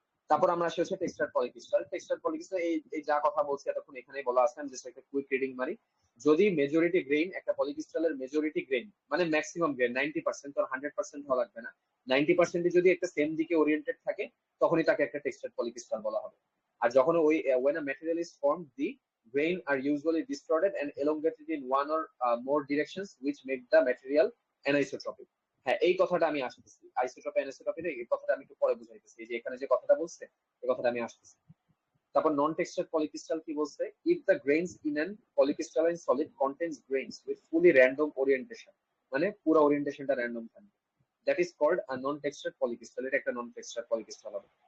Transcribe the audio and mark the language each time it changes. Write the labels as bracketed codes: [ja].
[bn] তারপর আমরা আসি হচ্ছে টেক্সচার পলিক্রিস্টাল এই এই যা কথা বলছি এতক্ষণ এখানেই বলা আছে, আমি জাস্ট একটা কুইক রিডিং মারি। যদি মেজরিটি গ্রেইন, একটা পলিক্রিস্টালের মেজরিটি গ্রেইন মানে ম্যাক্সিমাম গ্রেইন 90%, আর 100% হওয়া লাগবে না, 90% যদি একটা সেম দিকে ওরিয়েন্টেড থাকে, তখনই তাকে একটা টেক্সচার পলিক্রিস্টাল বলা হবে। আর যখন ওই [en] when a material is formed, the grain are usually distorted and elongated in one or more directions which make the material anisotropic. [bn] হ্যাঁ এই কথাটা আমি আসতেছি, আইসোট্রপি অ্যানিসোট্রপি এই কথাটা আমি একটু পরে বুঝাইতেছি, এই যে এখানে যে কথাটা বলছে এই কথাটা আমি আসতেছি। তারপর নন টেক্সচার পলিক্রিস্টাল কি বলছে, [en] if the grains in an polycrystalline solid contains grains with fully random orientation, [bn] মানে পুরো ওরিয়েন্টেশনটা র্যান্ডম থাকবে, [en] that is called a non texture polycrystal, [bn] এটা একটা নন টেক্সচার পলিক্রিস্টাল হবে।